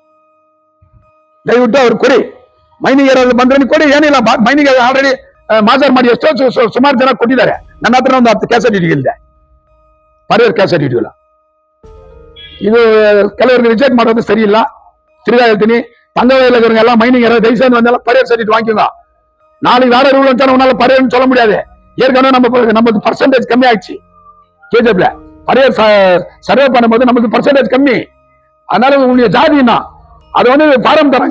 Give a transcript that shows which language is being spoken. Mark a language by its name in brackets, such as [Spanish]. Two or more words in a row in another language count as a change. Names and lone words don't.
[Kannada] ದಯವಿಟ್ಟು ಅವ್ರು ಕೊಡಿ. ಮೈನಿಂಗ್ ಏರಿಯಾದಲ್ಲಿ ಬಂದ್ರೆ ಕೊಡಿ, ಏನಿಲ್ಲ. [English] mining already [Kannada] ಮಾಜರ್ ಮಾಡಿ ಎಷ್ಟೋ ಸುಮಾರು ಜನ ಕೊಟ್ಟಿದ್ದಾರೆ. ನನ್ನ ಹತ್ರ ಒಂದು 10 [English] caste certificate [Kannada] ಇದೆ, ಪರಿಯರ್ [English] caste certificate [Kannada] ಇಲ್ಲ. ಇದು ಕೆಲವರಿಗೆ ರಿಜೆಕ್ಟ್ ಮಾಡೋದು ಸರಿ ಇಲ್ಲ. ತಿರ್ಗಾ ಹೇಳ್ತೀನಿ, [Tamil] தங்கவயலுங்கிறவங்க [English] mining area [Tamil] தயவு செஞ்சு வந்தாலும் பரியர் சர்டிஃபிகேட் வாங்கிக்கோங்க. நாளைக்கு வேற ரூல் வந்துட்டா உன்னால பரியர்னு சொல்ல முடியாது. ஏற்கனவே நம்ம பர்சன்டேஜ் கம்மி ஆயிடுச்சு. கேஜப்ல பரியர் சர்வே பண்ணும்போது நமக்கு பர்சன்டேஜ் கம்மி. அதனால உங்களுடைய ஜாதினா அது வந்து ஃபாரம் தராங்க.